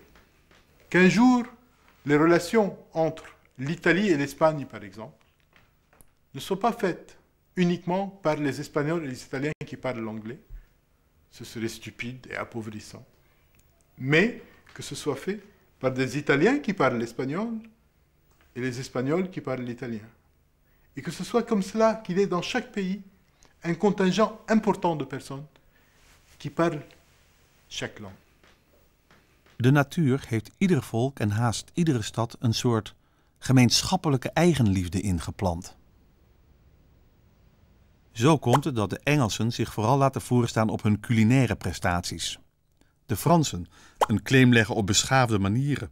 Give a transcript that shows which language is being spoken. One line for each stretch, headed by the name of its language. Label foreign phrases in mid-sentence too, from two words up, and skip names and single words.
French: Qu'un jour, les relations entre l'Italie et l'Espagne, par exemple, ne soient pas faites uniquement par les Espagnols et les Italiens qui parlent l'anglais, ce serait stupide et appauvrissant, mais que ce soit fait par des Italiens qui parlent l'espagnol et les Espagnols qui parlent l'italien. Et que ce soit comme cela qu'il y ait dans chaque pays un contingent important de personnes qui parlent chaque langue.
Dutch: De natuur heeft ieder volk en haast iedere stad een soort gemeenschappelijke eigenliefde ingeplant. Zo komt het dat de Engelsen zich vooral laten voorstaan op hun culinaire prestaties. De Fransen een claim leggen op beschaafde manieren.